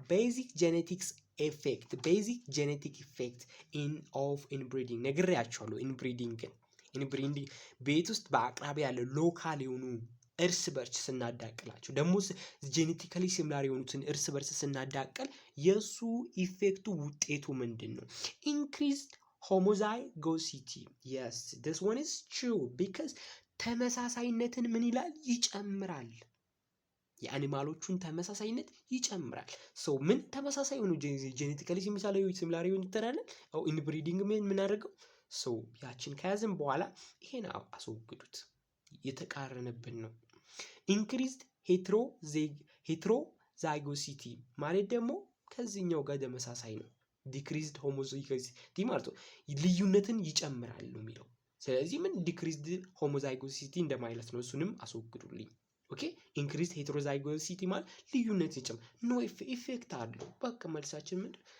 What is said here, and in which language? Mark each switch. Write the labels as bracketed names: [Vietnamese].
[Amharic] ቤዚክ ጄኔቲክ ኢፌክት of inbreeding ነግሬያቸዋለሁ። ኢንብሪዲንግ ቤት ውስጥ በአቅራቢያ ያለ ሎካል የሆኑ እርስ በርስ ስናዳቅላቸው ደግሞ ጄኔቲካሊ ሲሚላር የሆኑትን እርስ በርስ ስናዳቅል የሱ ኢፌክቱ ውጤቱ ምንድን ነው? ኢንክሪዝድ ሆሞዛይጎሲቲ [English] yes this one is true because [Amharic] ተመሳሳይነትን ምን ይላል? ይጨምራል። የአኒማሎቹን ተመሳሳይነት ይጨምራል። ምን ተመሳሳይ የሆኑ ጄኔቲካሊ ሲሚላር የሆኑ ተራለን ኢንብሪዲንግ ምን አደረገው? ያችን ከያዝን በኋላ ይሄን አስወግዱት፣ የተቃረነብን ነው። ኢንክሪዝድ ሄትሮዛይጎሲቲ ማለት ደግሞ ከዚህኛው ጋር ተመሳሳይ ነው። ዲክሪዝድ ሆሞዛይጎሲቲ ማለት ነው ልዩነትን ይጨምራል ነው የሚለው። ስለዚህ ምን ዲክሪዝድ ሆሞዛይጎሲቲ እንደማለት ነው። እሱንም አስወግዱልኝ። ኦኬ ኢንክሪዝድ ሄትሮዛይጎሲቲ ማለት ልዩነት ይጨምራል። ኖ ኢፌክት አለው። በቃ መልሳችን ምንድን?